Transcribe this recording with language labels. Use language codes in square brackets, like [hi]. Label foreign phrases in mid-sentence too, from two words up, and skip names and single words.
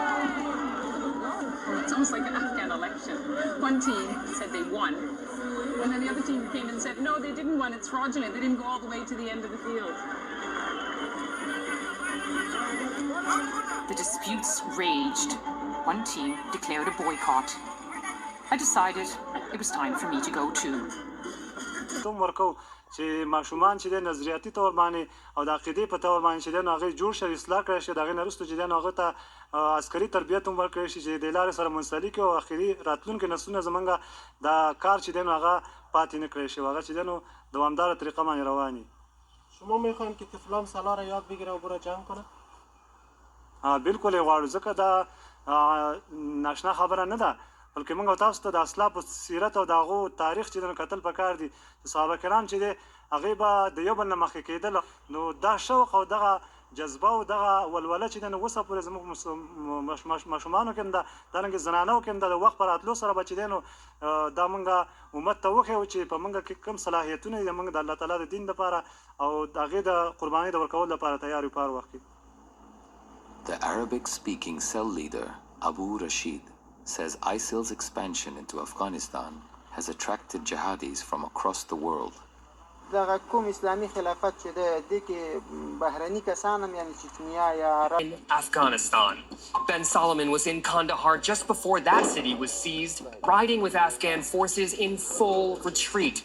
[en] It sounds like an Afghan election. One team said they won, and then the other team came and said, no, they didn't win, it's fraudulent. They didn't go all the way to the end of the field. The disputes raged. One team declared a boycott. I decided it was time for me to go too. [ps] چې ماشومان چې د نظریاتي تور باندې او د عقیدې په تور باندې چې د هغه جوړ شي اصلاح کړی شي د هغې نه وروسته چې د هغه ته عسکري تربیت هم ورکړی شي چې د لارې سره منسلک او اخري راتلونکي نسلونه زمونږ د کار چې دی نو هغه پاتې نه کړی شي هغه چې دی نو دوامداره طریقه باندې روان وي. [fa] شما میخواین که طفلان سالار یاد بگیره و برای جنگ کنه؟ [ps] بالکل یې غواړو ځکه دا ناشنا خبره نه ده، بلکې موږ تاسو ته د اسلافو سیرت او د هغو تاریخ چې دی کتل پکار دي. صحابه کرام چې دی هغې به د یو بل نه مخکې کېدل، نو دا شوق او دغه جذبه او دغه ولوله چې دی نو اوسه پورې زموږ ماشومانو کې هم ده، دارنګې زنانو کې هم ده. د وخت په راتلو سره به چې دی نو دا موږ امت ته وښیو چې په موږ کې کوم صلاحیتونه دي موږ د الله تعالی د دین لپاره او د هغې د قربانۍ د ورکولو لپاره تیار یو په هر وخت کې. [en] The Arabic-speaking cell leader, Abu Rashid, says ISIL's expansion into Afghanistan has attracted jihadis from across the world. In Afghanistan, Ben Solomon was in Kandahar just before that city was seized, riding with Afghan forces in full retreat.